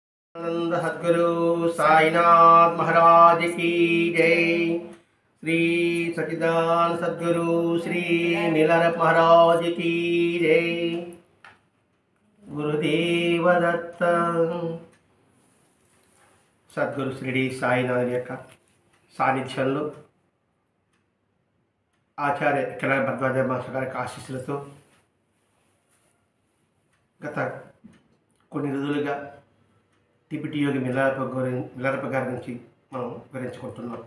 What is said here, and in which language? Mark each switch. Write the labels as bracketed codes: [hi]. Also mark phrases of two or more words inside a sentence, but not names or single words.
[hi] आनंद सद्गुरु साईनाथ महाराज की जय। श्री सच्चिदानंद सद्गुरु श्री मिलरप महाराज की जय। गुरुदेव दत्त। [te] సద్గురు శ్రీ సాయినాథ్ యొక్క సాన్నిధ్యంలో ఆచార్య కిలార భరద్వాజ మాస్టర్ గారి ఆశీస్సులతో గత కొన్ని రోజులుగా టిబిటి యోగి మిలారప్ప గారి నుంచి మనం వివరించుకుంటున్నాం.